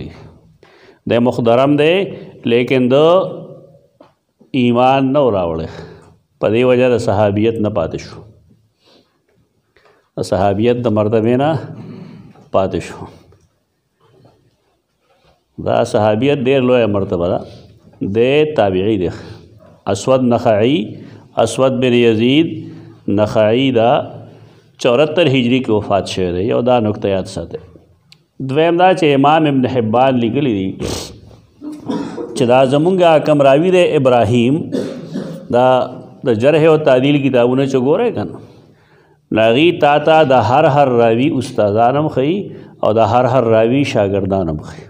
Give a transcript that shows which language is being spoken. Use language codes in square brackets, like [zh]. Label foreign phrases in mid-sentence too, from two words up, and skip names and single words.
[ps] د مخدرم دی لیکن د ایمان نه راوړی، په دې وجه د صحابیت نه پاتې شو، د صحابیت د مرتبې نه پاتې شو. دا صحابیت ډېر لویه مرتبه ده. د تابعی دی اسود نخعی، اسود بن یزید نخعی دا 74 هجری کې وفات شوی دی. یو دا نکته یاد ساتئ. دویم دا چې امام ابن حبان لیکلی دی چې دا زمونږ کم راوي دی ابراهیم، دا د جرح او تعدیل کتابونه چې ګورئ که نه نو هغې تا ته د هر راوي استادان هم ښیي او د هر راوي شاګردان هم ښیي.